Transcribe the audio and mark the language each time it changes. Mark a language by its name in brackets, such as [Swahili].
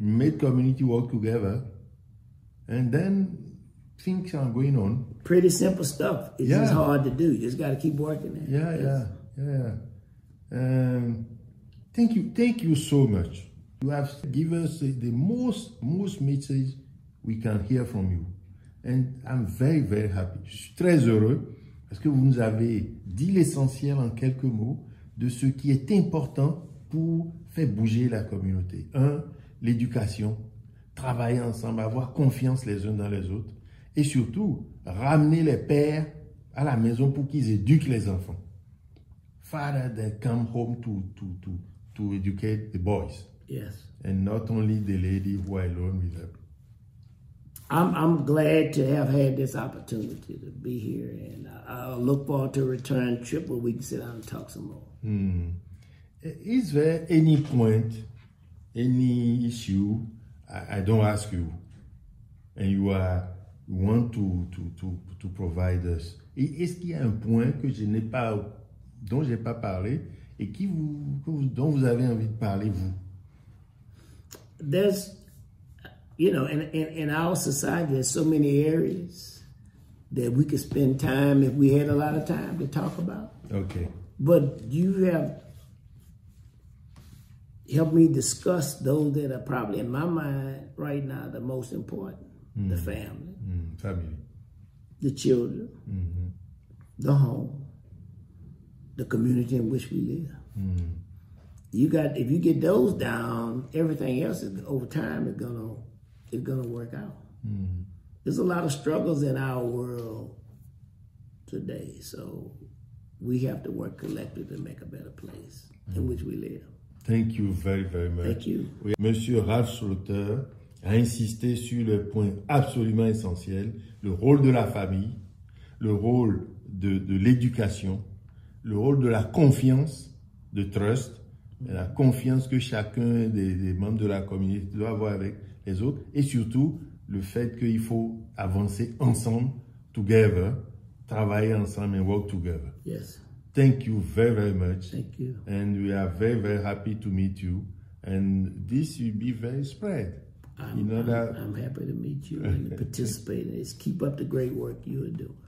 [English] Make community work together. And then things are going on. Pretty simple stuff. It's just hard to do. You just got to keep working at it. Yeah. Thank you so much. You have given us the most message we can hear from you. And I'm very, very happy. [French] Je suis très heureux parce que vous nous avez dit l'essentiel en quelques mots de ce qui est important pour faire bouger la communauté. L'éducation, travailler ensemble, avoir confiance les uns dans les autres. Et surtout, ramener les pères à la maison pour qu'ils éduquent les enfants. [English] Father, they come home to educate the boys. Yes. And not only the lady who are alone with them. I'm glad to have had this opportunity to be here, and I look forward to a return trip where we can sit down and talk some more. Is there any point, any issue I don't ask you, and you want to provide us? [French] Est-ce qu'il y a un point que dont je n'ai pas parlé et dont vous avez envie de parler, vous? [English] There's, in our society, there's so many areas that we could spend time if we had a lot of time to talk about. Okay. But you have helped me discuss those that are probably in my mind right now the most important. The family. Family. The children. The home. The community in which we live. If you get those down, everything else over time is gonna work out. There's a lot of struggles in our world today, so we have to work collectively to make a better place in which we live. Thank you very, very much. Thank you. [French] Monsieur Ralph Slaughter a insisté sur le point absolument essentiel, le rôle de la famille, le rôle de l'éducation, le rôle de la confiance, de trust, la confiance que chacun des membres de la communauté doit avoir avec les autres, et surtout le fait qu'il faut avancer ensemble, together, travailler ensemble [English] and work together. Yes. Thank you very, very much. Thank you. And we are very, very happy to meet you. And this will be very spread. I'm happy to meet you and to participate in this. Keep up the great work you are doing.